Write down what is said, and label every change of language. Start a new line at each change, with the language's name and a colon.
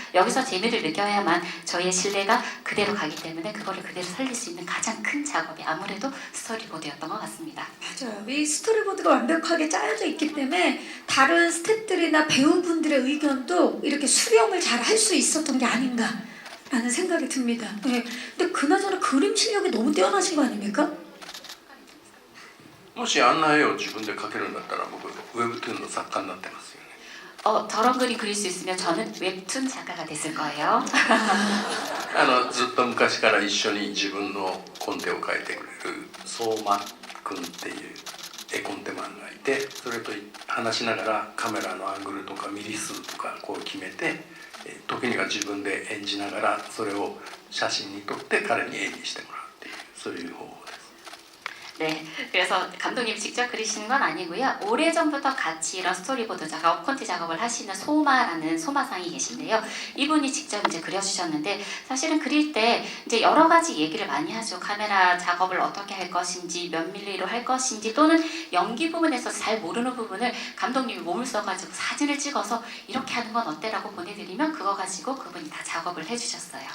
Korean: 여기서 재미를 느껴야만 저희의 신뢰가 그대로 가기 때문에 그거를 그대로 살릴 수 있는 가장 큰 작업이 아무래도 스토리보드였던 것 같습니다. 맞아요. 이 스토리보드가 완벽하게 짜여져 있기 때문에 다른 스태프들이나 배우분들의 의견도 이렇게 수렴을 잘 할 수 있었던 게 아닌가라는 생각이 듭니다. 네. 근데 그나저나 그림 실력이 너무 뛰어나신 거 아닙니까?
Japanese: もしあんな絵を自分で描けるんだったら僕ウェブトゥーンの作家になってますよね。
Korean: 저런 그림 그릴 수 있으면 저는 웹툰 작가가 됐을 거예요.
Japanese: ずっと昔から一緒に自分のコンテを描いてくれる相馬くんっていう絵コンテマンがいて、それと話しながらカメラのアングルとかミリ数とかこう決めて、時には自分で演じながらそれを写真に撮って彼に絵にしてもらうっていうそういう方法です。
Korean: 네, 그래서 감독님이 직접 그리시는 건 아니고요. 오래전부터 같이 이런 스토리보드 작업, 콘티 작업을 하시는 소마라는 소마상이 계신데요. 이분이 직접 이제 그려주셨는데 사실은 그릴 때 이제 여러 가지 얘기를 많이 하죠. 카메라 작업을 어떻게 할 것인지, 몇 밀리로 할 것인지, 또는 연기 부분에서 잘 모르는 부분을 감독님이 몸을 써가지고 사진을 찍어서 이렇게 하는 건 어때라고 보내드리면 그거 가지고 그분이 다 작업을 해주셨어요.